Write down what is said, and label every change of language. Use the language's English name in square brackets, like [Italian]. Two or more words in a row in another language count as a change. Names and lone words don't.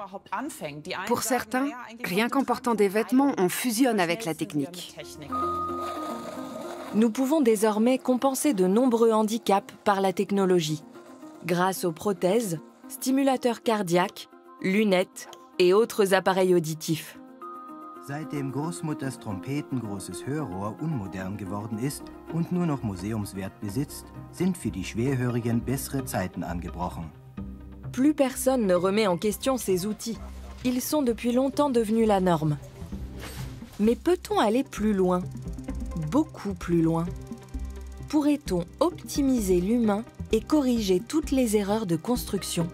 [French] Pour certains, rien qu'en portant des vêtements, on fusionne avec la technique. Nous pouvons désormais compenser de nombreux handicaps par la technologie, grâce aux prothèses, stimulateurs cardiaques, lunettes et autres appareils auditifs. [German] Seitdem Großmutters Trompeten großes Hörrohr unmodern geworden ist und nur noch Museumswert besitzt, sind für die Schwerhörigen bessere Zeiten angebrochen. [French] Plus personne ne remet en question ces outils. Ils sont depuis longtemps devenus la norme. Mais peut-on aller plus loin? Beaucoup plus loin. Pourrait-on optimiser l'humain et corriger toutes les erreurs de construction?